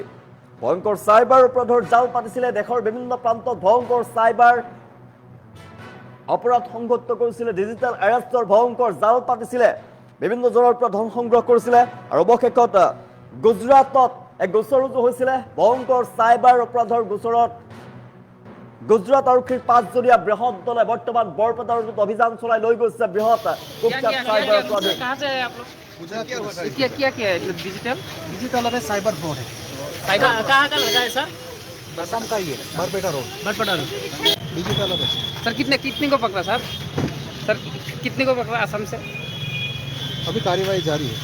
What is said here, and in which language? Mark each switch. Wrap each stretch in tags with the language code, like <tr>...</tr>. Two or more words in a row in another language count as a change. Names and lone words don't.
<as>ভয়ংকৰ চাইবাৰ অপৰাধৰ জাল পাতিছিলে, দেশৰ বিভিন্ন প্ৰান্তত ভয়ংকৰ চাইবাৰ অপৰাধ সংঘটিত কৰিছিলে, ডিজিটেল এৰেষ্টৰ ভয়ংকৰ জাল পাতিছিলে, বিভিন্ন জনৰ পৰা ধন সংগ্ৰহ কৰিছিলে। আৰু অৱশেষত গুজৰাটত এক গোচৰ ৰুজু হৈছিলে ভয়ংকৰ চাইবাৰ অপৰাধৰ গোচৰত। গুজৰাট আৰক্ষীৰ 5জনীয়া বৃহৎ দলে বৰ্তমান বৰপেটা ৰোডত অভিযান চলাই লৈ গৈছে বৃহৎ কুখ্যাত চাইবাৰ অপৰাধী।</as> <hi>क्या क्या है डिजिटल डिजिटल है, साइबर फ्रॉड है। साइबर कहाँ का लगा है सर? असम का ही है, बरपेटा रोड। बटपटा डिजिटल है। सर कितने को पकड़ा सर कितने को पकड़ा असम से? अभी कार्यवाही जारी है।</hi>